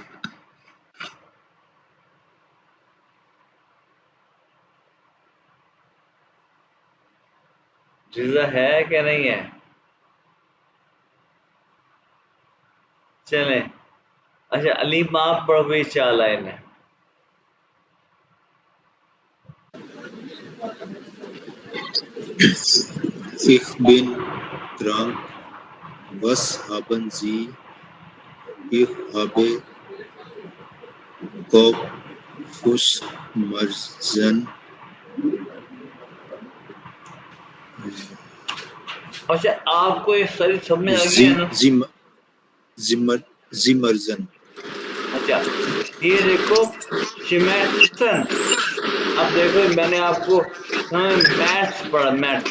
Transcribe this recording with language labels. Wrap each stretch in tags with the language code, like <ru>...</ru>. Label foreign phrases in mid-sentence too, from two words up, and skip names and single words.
<hi>रिजा है क्या नहीं है? चलें। अच्छा, अलीम आप पढ़ो भी 4 लाइन है।</hi> <de>Ich bin krank. Was haben Sie? Ich habe Kopfschmerzen.</de> <hi>अच्छा, आपको ये सारी समझ आ गई है</hi> <de>Sie,</de> <hi>ना?</hi> <de>Sie, Zimmer, Zimmersen.</de> <hi>अच्छा, ये देखो, शिमेट्सन। अब देखो, मैंने आपको मैथ्स पढ़ा, मैथ्स।</hi>